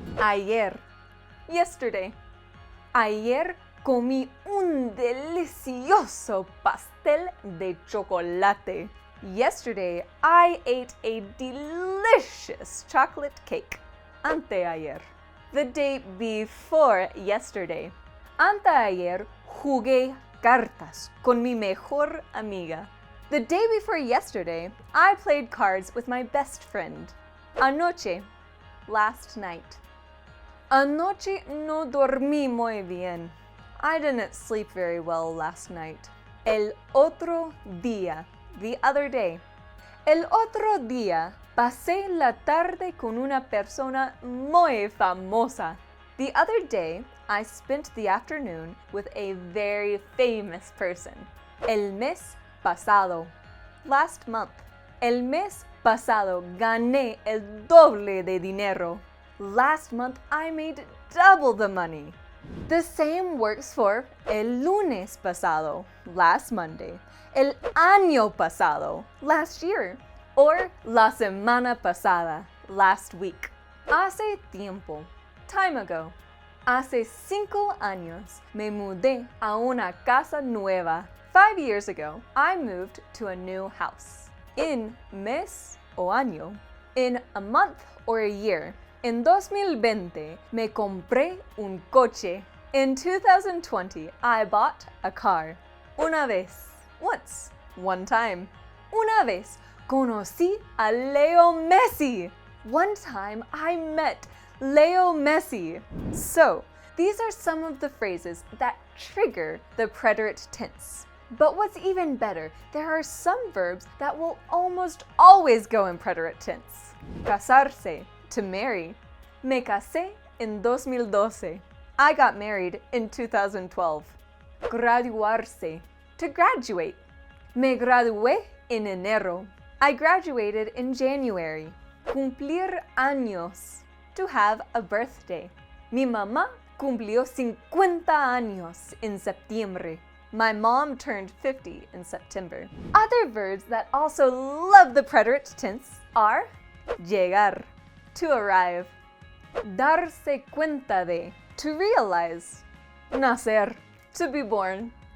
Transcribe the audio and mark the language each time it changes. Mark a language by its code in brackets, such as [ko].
[es] Ayer, yesterday. Ayer comí un delicioso pastel de chocolate. [en] Yesterday, I ate a delicious chocolate cake. Anteayer. The day before yesterday. [es] Anteayer jugué cartas con mi mejor amiga. [en] The day before yesterday, I played cards with my best friend. [es] Anoche, [en] last night. [es] Anoche no dormí muy bien. [en] I didn't sleep very well last night. [es] El otro día, [en] the other day. [es] El otro día, pasé la tarde con una persona muy famosa. [en] The other day, I spent the afternoon with a very famous person. [es] El mes pasado. [en] Last month. [es] El mes pasado gané el doble de dinero. [en] Last month, I made double the money. The same works for [es] el lunes pasado, [en] last Monday, [es] el año pasado, [en] last year, or [es] la semana pasada, [en] last week. [es] Hace tiempo, [en] time ago. [es] Hace 5 años me mudé a una casa nueva. [en] 5 years ago, I moved to a new house. In [es] mes o año. [en] In a month or a year. [es] En 2020, me compré un coche. [en] In 2020, I bought a car. [es] Una vez. [en] Once. One time. Una vez. [es] Conocí a Leo Messi. [en] One time, I met Leo Messi. So, these are some of the phrases that trigger the preterite tense. But what's even better, there are some verbs that will almost always go in preterite tense. [es] Casarse, [en] to marry. [es] Me casé en 2012. [en] I got married in 2012. Graduarse, to graduate. [es] Me gradué en enero. [en] I graduated in January. [es] Cumplir años, [en] to have a birthday. [es] Mi mamá cumplió 50 años en septiembre. [en] My mom turned 50 in September. Other verbs that also love the preterite tense are llegar, to arrive. [es] Darse cuenta de, [en] to realize. [es] Nacer, [en] to be born.